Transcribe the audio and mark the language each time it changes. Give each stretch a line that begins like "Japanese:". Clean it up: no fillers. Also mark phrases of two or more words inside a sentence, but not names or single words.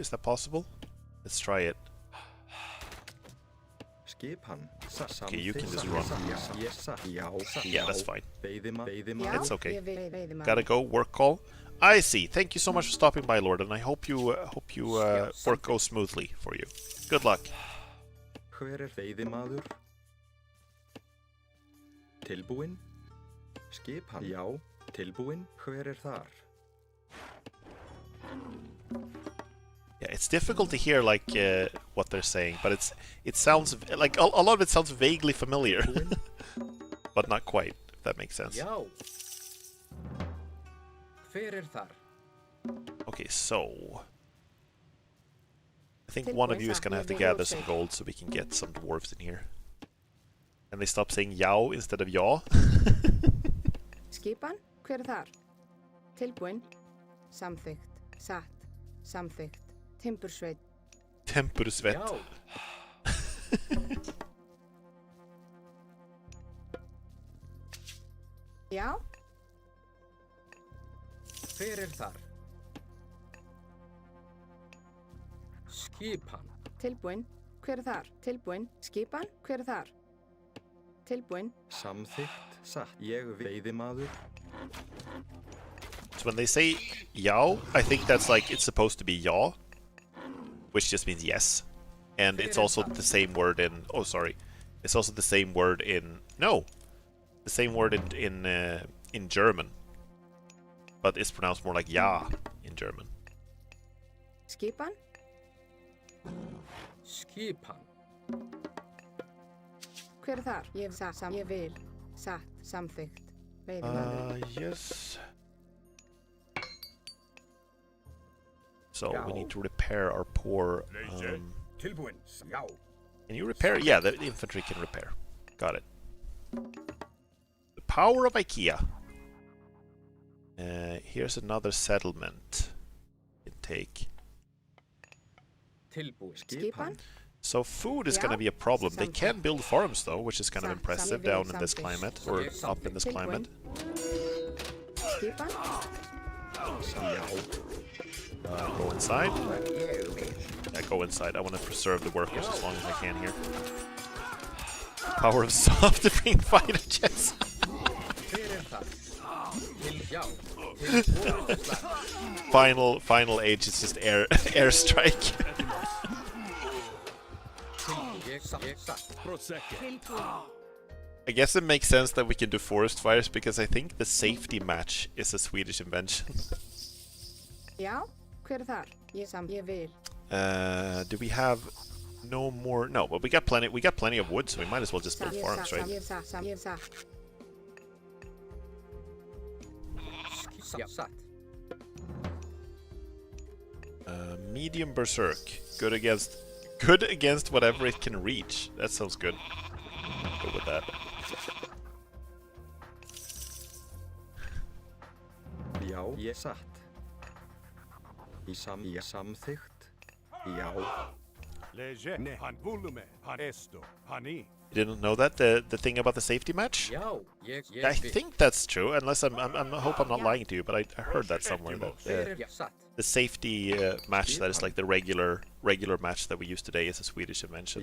English: Is that possible? Let's try it. Okay, you can just run. Yeah, that's fine. It's okay. Gotta go, work call. I see. Thank you so much for stopping by, Lord, and I hope you work goes smoothly for you. Good luck.
Icelandic: Tilbúin? Skipan? Já, tilbúin. Hver þar?
English: Yeah, it's difficult to hear like what they're saying, but it sounds like a lot of it sounds vaguely familiar, but not quite. If that makes sense.
Icelandic: Já. Hver þar?
English: Okay, so I think one of you is gonna have to gather some gold so we can get some dwarves in here. And they stop saying "yao" instead of "yaw."
Icelandic: Skipan, hver þar? Tilbúin, samþykkt, satt, samþykkt, timbursveit. Tempursvett. Já. Hver þar? Skipan. Tilbúin, hver þar? Tilbúin, skipan, hver þar? Tilbúin. Samþykkt, satt. Ég veiðimaður.
English: So when they say "yao," I think that's like it's supposed to be "yaw," which just means yes, and it's also the same word in. Oh, sorry, it's also the same word in. No, the same word in German. but it's pronounced more like ja in German.
Icelandic: Skipan? Skipan. Hver er þar? Ég vil. Satt. Samþykkt. Veiðimaður.
English: Yes. So we need to repair our poor.
Icelandic: Tilbúin. Já.
English: Can you repair? Yeah, the infantry can repair. Got it. The power of IKEA. Here's another settlement. You can take.
Icelandic: Tilbúin. Skipan?
English: So food is going to be a problem. They can build farms though, which is kind of impressive down in this climate, or up in this climate.
Icelandic: Skipan?
English: Go inside. Yeah, go inside. I want to preserve the workers as long as I can here. Power of soft to bring fighter jets. Final age is just airstrike. I guess it makes sense that we can do forest fires because I think the safety match is a Swedish invention.
Icelandic: Já. Hver er þar? Ég vil.
English: Do we have no more? No, but we got plenty. We got plenty of wood, so we might as well just build farms, right?
Icelandic: Ég satt.
English: Medium berserk. Good against whatever it can reach. That sounds good. Go with that.
Icelandic: Já, ég satt. Í samþykkt. Já. Leje. Ne. Han volume. Han esto. Hani.
English: You didn't know that the thing about the safety match?
Icelandic: Já,
English: I think that's true, unless I hope I'm not lying to you, but I heard that somewhere that the safety match that is like the regular match that we use today is a Swedish invention.